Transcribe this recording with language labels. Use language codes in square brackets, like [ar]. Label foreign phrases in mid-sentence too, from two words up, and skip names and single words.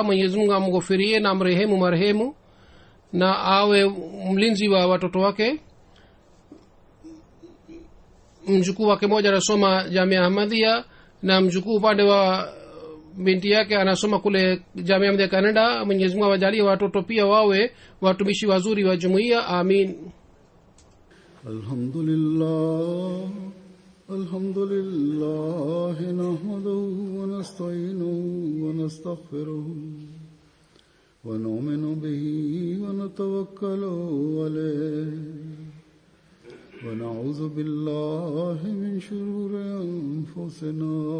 [sw] Mwenyezi Mungu amghufirie na amrehemu marehemu na awe mlinzi wa watoto wake. Mjukuu wake mmoja anasoma Jamia Ahmadiyya na mjukuu upande wa binti yake anasoma kule Jamia Ahmadiyya Canada. Mwenyezi Mungu awajalie watoto pia wawe watumishi wazuri wa jumuiya. Amin. [ar] الحمد لله نحمده ونستعينه ونستغفره ونؤمن به ونتوكل عليه ونعوذ بالله من شرور أنفسنا